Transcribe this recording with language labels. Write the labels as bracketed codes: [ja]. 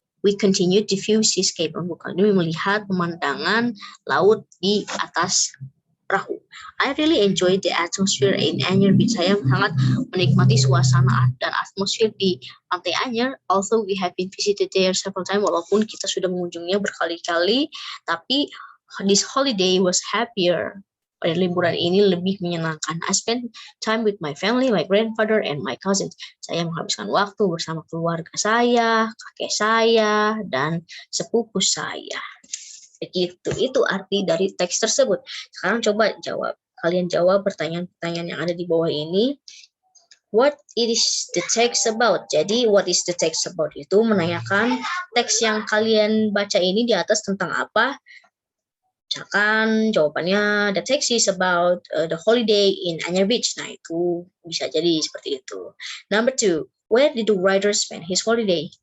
[en] We continued to view seascape. [id] Kami melihat pemandangan laut di atas perahu. [en] I really enjoyed the atmosphere in Anyer Beach. [id] Saya sangat menikmati suasana dan atmosfer di Pantai Anyer. [en] Although we have been visited there several times, [id] walaupun kita sudah mengunjunginya berkali-kali, tapi [en] this holiday was happier. [id] Pada liburan ini lebih menyenangkan. [en] I spent time with my family, my grandfather, and my cousins. [id] Saya menghabiskan waktu bersama keluarga saya, kakek saya, dan sepupu saya. Begitu, itu arti dari teks tersebut. Sekarang coba jawab. Kalian jawab pertanyaan-pertanyaan yang ada di bawah ini. [en] What is the text about? [id] Jadi, [en] what is the text about [id] itu menanyakan teks yang kalian baca ini di atas tentang apa. Misalkan jawabannya [en] the text is about the holiday in Anyer Beach. [id] Nah, itu bisa jadi seperti itu. [en] Number 2, where did the writer spend his holiday?